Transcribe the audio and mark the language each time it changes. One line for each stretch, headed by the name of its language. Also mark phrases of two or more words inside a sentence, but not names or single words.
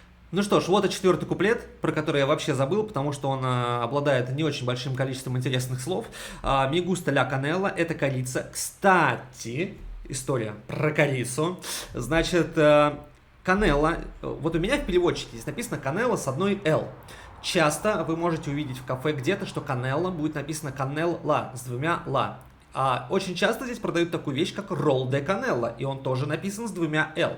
Russian: Ну что ж, вот и 4-й куплет, про который я вообще забыл, потому что он обладает не очень большим количеством интересных слов.
Spanish: «Me gusta la canela» —
Russian: это корица. Кстати, история про корицу. Значит, канела, вот у меня в переводчике здесь написано канела с одной «л». Часто вы можете увидеть в кафе где-то, что канела будет написано канелла с двумя «ла». А очень часто здесь продают такую вещь, как
Spanish: roll de canella,
Russian: и он тоже написан с двумя «л».